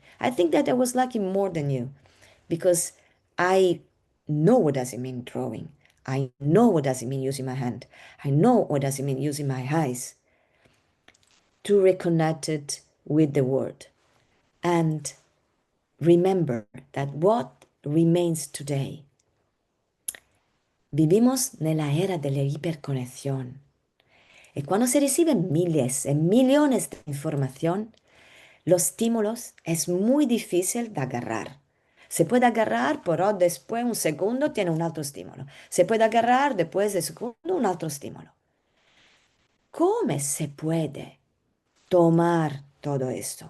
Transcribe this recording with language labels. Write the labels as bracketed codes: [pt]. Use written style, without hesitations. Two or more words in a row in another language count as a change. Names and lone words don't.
[en] I think that I was lucky more than you because I know what does it mean drawing. I know what does it mean using my hand. I know what does it mean using my eyes to reconnect it with the world. And remember that what remains today. [es] Vivimos [it] nella era della [es] iperconexión. Y cuando se reciben miles y millones de información, los estímulos es muy difícil de agarrar. Se puede agarrar, pero después un segundo tiene un otro estímulo. Se puede agarrar después de segundo un otro estímulo. ¿Cómo se puede tomar todo esto?